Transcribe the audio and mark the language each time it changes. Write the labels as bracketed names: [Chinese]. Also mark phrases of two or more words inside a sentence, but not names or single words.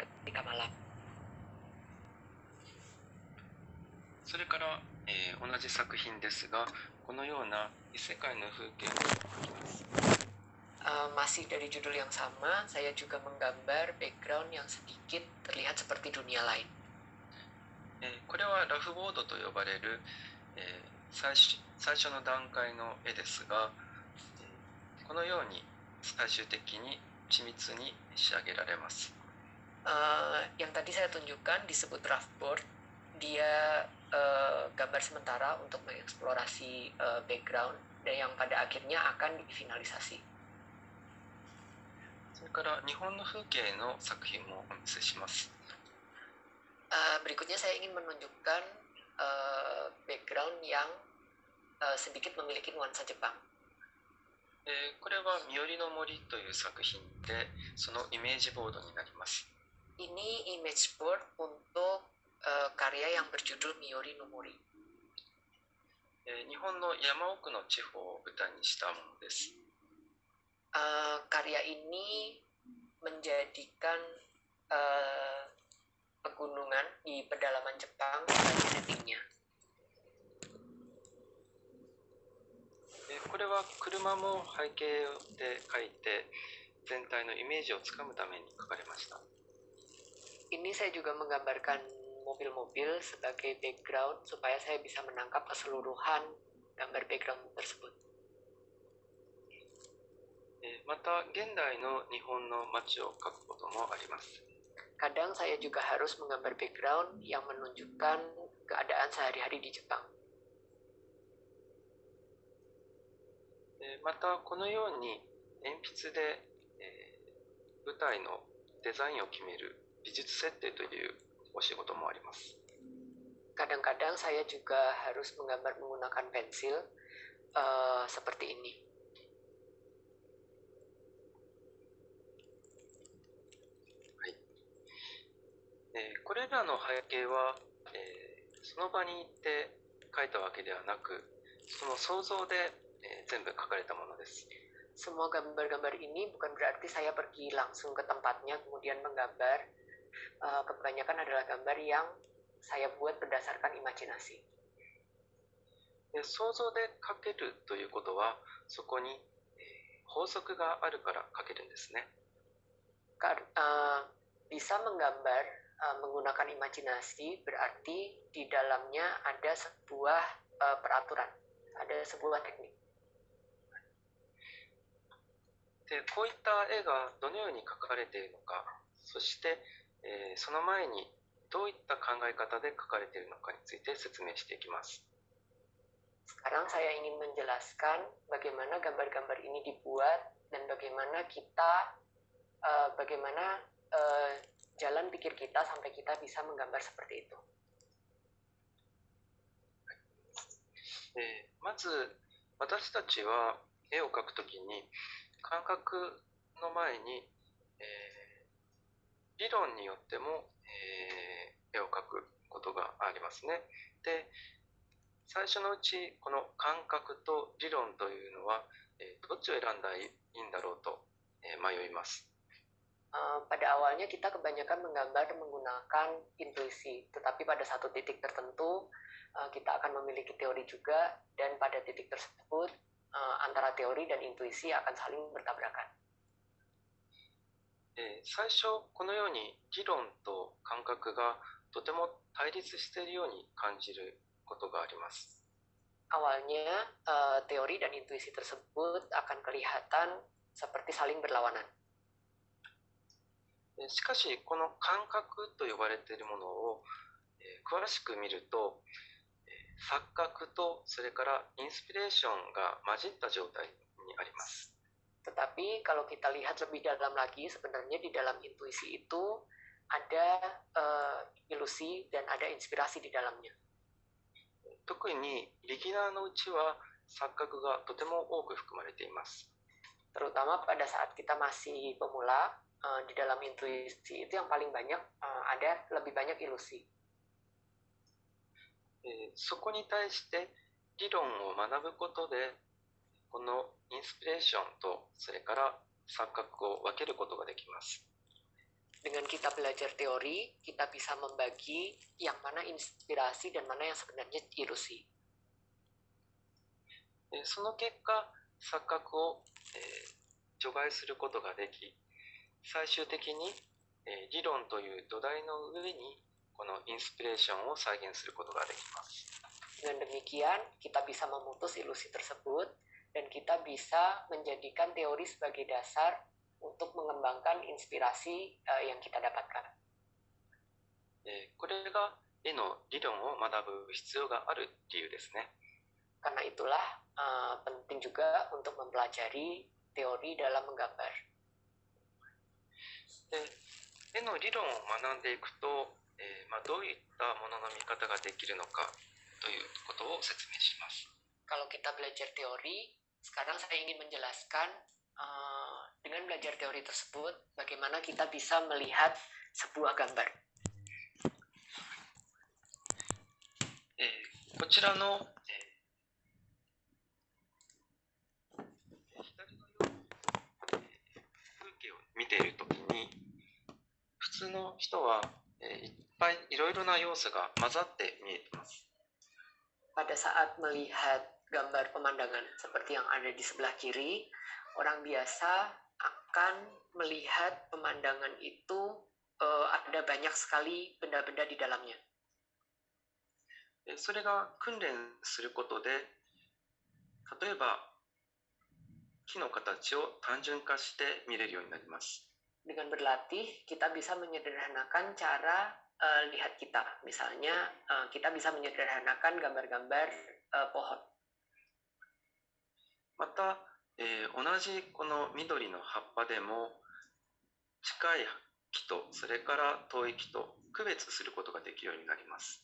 [Indonesian] ketika malam. [Japanese] それから、同じ作品ですが、このような異世界の風景を描きます。 [Indonesian] Masih dari judul yang sama, saya juga menggambar background yang sedikit terlihat seperti dunia lain. [Japanese] これはラフボードと呼ばれる、最初の段階の絵ですが、このように最終的に緻密に仕上げられます。 [Indonesian] Yang tadi saya tunjukkan disebut [English] draft board. [Indonesian] Dia gambar sementara untuk mengeksplorasi background dan yang pada akhirnya akan difinalisasi. [Japanese] それから日本の風景の作品もお見せします。 [Indonesian] Berikutnya saya ingin menunjukkan background yang sedikit memiliki nuansa Jepang. [Japanese] これはみよりの森という作品で、そのイメージボードになります。 [Indonesian] Ini [English] image board [Indonesian] untuk karya yang berjudul Miyori no Mori. [Japanese] 日本の山奥の地方を舞台にしたものです。 [Indonesian] Karya ini menjadikan pegunungan di pedalaman Jepang sebagai settingnya. [Japanese] これは車も背景で描いて全体のイメージをつかむために描かれました。 [Indonesian] Ini saya juga menggambarkan mobil-mobil sebagai background supaya saya bisa menangkap keseluruhan gambar background tersebut. [Japanese] また現代の日本の街を描くこともあります。 [Indonesian] Kadang saya juga harus menggambar background yang menunjukkan keadaan sehari-hari di Jepang. [Japanese] またこのように鉛筆で、舞台のデザインを決める美術設定というお仕事もあります。 [Indonesian] Kadang-kadang saya juga harus menggambar menggunakan pensil seperti ini. [Japanese] これらの背景は、その場に行って描いたわけではなく、その想像で、全部描かれたものです。 [Indonesian] Semua gambar-gambar ini bukan berarti saya pergi langsung ke tempatnya kemudian menggambar. Kebanyakan adalah gambar yang saya buat berdasarkan imajinasi. [Japanese] 想像で描けるということは、そこに、法則があるから描けるんですね。 [Indonesian] Bisa menggambar menggunakan imajinasi berarti di dalamnya ada sebuah peraturan, ada sebuah teknik. [Japanese] でこういった絵がどのように描かれているのか、そして、その前にどういった考え方で描かれているのかについて説明していきます。 [Indonesian] Sekarang saya ingin menjelaskan bagaimana gambar-gambar ini dibuat dan bagaimana jalan pikir kita sampai kita bisa menggambar seperti itu. [Japanese] まず私たちは絵を描くときに感覚の前に、理論によっても、絵を描くことがありますね。で、最初のうちこの感覚と理論というのは、どっちを選んだらいいんだろうと、迷います。 [Indonesian] Pada awalnya kita kebanyakan menggambar menggunakan intuisi, tetapi pada satu titik tertentu kita akan memiliki teori juga, dan pada titik tersebut antara teori dan intuisi akan saling bertabrakan. [Japanese] 最初このように理論と感覚がとても対立しているように感じることがあります。 [Indonesian] Awalnya teori dan intuisi tersebut akan kelihatan seperti saling berlawanan. [Japanese] しかしこの感覚と呼ばれているものを、詳しく見ると、錯覚とそれからインスピレーションが混じった状態にあります。 [Indonesian] Tetapi kalau kita lihat lebih dalam lagi, sebenarnya di dalam intuisi itu ada ilusi dan ada inspirasi di dalamnya. [Japanese] 特にビギナーのうちは錯覚がとても多く含まれています。 [Indonesian] Terutama pada saat kita masih pemula, di dalam intuisi itu yang paling banyak ada lebih banyak ilusi. [Japanese] そこに対して理論を学ぶことでこのインスピレーションとそれから錯覚を分けることができます。 [Indonesian] Dengan kita belajar teori, kita bisa membagi yang mana inspirasi dan mana yang sebenarnya ilusi. [Japanese] その結果、錯覚を、除外することができ、最終的に、理論という土台の上にこのインスピレーションを再現することができます。 [Indonesian] Dengan demikian, kita bisa memutus ilusi tersebut dan kita bisa menjadikan teori sebagai dasar untuk mengembangkan inspirasi yang kita dapatkan. [Japanese] これが絵の理論を学ぶ必要がある理由ですね。 [Indonesian] Karena itulah penting juga untuk mempelajari teori dalam menggambar. [Japanese] で、絵の理論を学んでいくと、どういったものの見方ができるのかということを説明します。 [Indonesian] Kalau kita belajar teori, sekarang saya ingin menjelaskan dengan belajar teori tersebut bagaimana kita bisa melihat sebuah gambar. [Japanese] こちらの、左のように、風景を見ているときに、普通の人は、いっぱいいろいろな要素が混ざって見えています。 [Indonesian] Pada saat melihat gambar pemandangan seperti yang ada di sebelah kiri, orang biasa akan melihat pemandangan itu ada banyak sekali benda-benda di dalamnya. [Japanese] それが訓練することで、例えば木の形を単純化して見れるようになります。 [Indonesian] Dengan berlatih, kita bisa menyederhanakan cara lihat kita. Misalnya, kita bisa menyederhanakan gambar-gambar pohon. [Japanese] また、同じこの緑の葉っぱでも近い木とそれから遠い木と区別することができるようになります。